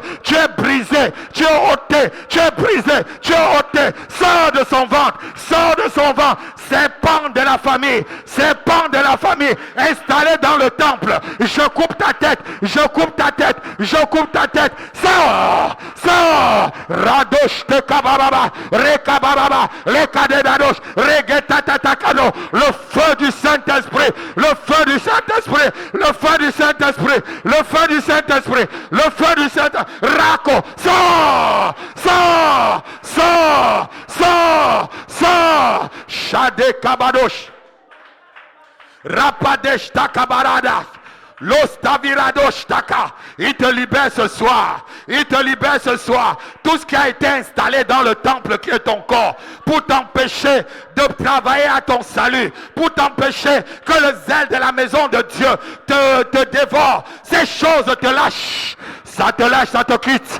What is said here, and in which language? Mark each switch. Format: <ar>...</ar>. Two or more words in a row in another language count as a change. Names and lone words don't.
<fr>Tu es brisé. Tu es ôté. Tu es brisé. Tu es ôté. Sors de son ventre. Sors de son ventre. Serpent de la famille. Serpent de la famille. Installé dans le temple. Je coupe ta tête. Je coupe ta tête. Je coupe ta tête. Sors. Sors. Radosh te kabababa. Rekabababa. Rekadedadosh. Regetatakano. Le feu du Saint-Esprit. Le feu du Saint-Esprit. Le feu du Saint-Esprit. Le feu du Saint-Esprit. Le feu du Saint-Esprit. Rako. Sors. Sors. Sors. Sors. Sors. Shade kabadosh. Rapadesh takabarada. L'ostaviradosh taka. Il te libère ce soir. Il te libère ce soir. Tout ce qui a été installé dans le temple qui est ton corps, pour t'empêcher de travailler à ton salut, pour t'empêcher que le zèle de la maison de Dieu te dévore. Ces choses te lâchent. Ça te lâche, ça te quitte.</fr>